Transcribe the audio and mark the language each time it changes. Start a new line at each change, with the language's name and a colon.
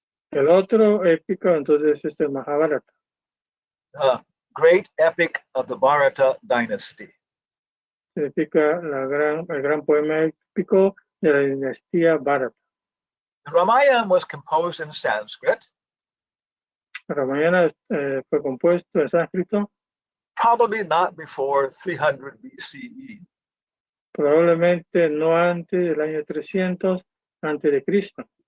Spanish: El otro épico entonces es el Mahabharata.
English: Great epic of the Bharata dynasty.
Spanish: Significa el gran poema épico de la dinastía Bharata.
English: The Ramayana was composed in Sanskrit.
Spanish: Ramayana fue compuesto en sánscrito
English: Probably not before 300 BCE.
Spanish: probablemente no antes del año 300 antes de Cristo.